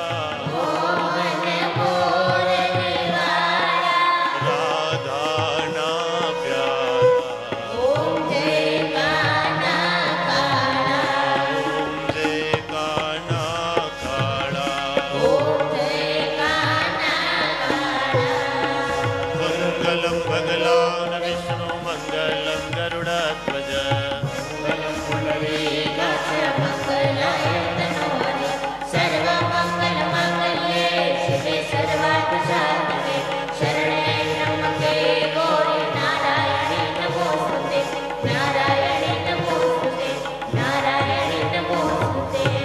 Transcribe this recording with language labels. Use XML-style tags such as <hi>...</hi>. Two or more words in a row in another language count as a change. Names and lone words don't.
<gu>મોહન મોરલી વાલા, રાધા ના પ્યારા। ઓમ જય કાન્હા કાલા, ઓમ જય કાન્હા કાલા, ઓમ જય કાન્હા કાલા,</gu> <sa>मंगलम भगवान विष्णु मंगलम गरुड़ध्वज, मंगलम पुंडरीकाक्ष मंगलाय तनोहरि, सर्वमंगलमांगल्ये शिवे सर्वार्थसाधके, शरणे त्र्यंबके गौरी नारायणी नमोस्तुते, नारायणी नमोस्तुते, नारायणी नमोस्तुते।</sa>